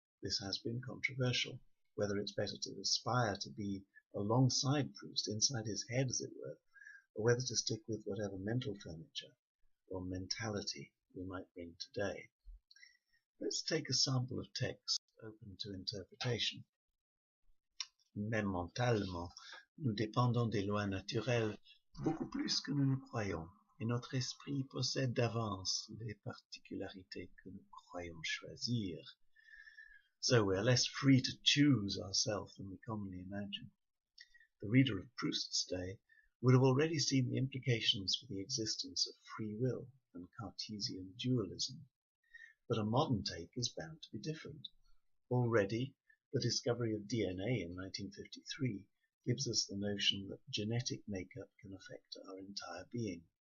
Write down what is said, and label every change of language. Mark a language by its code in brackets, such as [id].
[en] This has been controversial, whether it's better to aspire to be alongside Proust, inside his head as it were, or whether to stick with whatever mental furniture or mentality we might bring today. Let's take a sample of text open to interpretation. [fr] Même mentalement, nous dépendons des lois naturelles beaucoup plus que nous ne croyons, et notre esprit possède d'avance les particularités que nous croyons choisir. [en] So we are less free to choose ourselves than we commonly imagine. The reader of Proust's day would have already seen the implications for the existence of free will and Cartesian dualism. But a modern take is bound to be different. Already, the discovery of DNA in 1953 gives us the notion that genetic makeup can affect our entire being.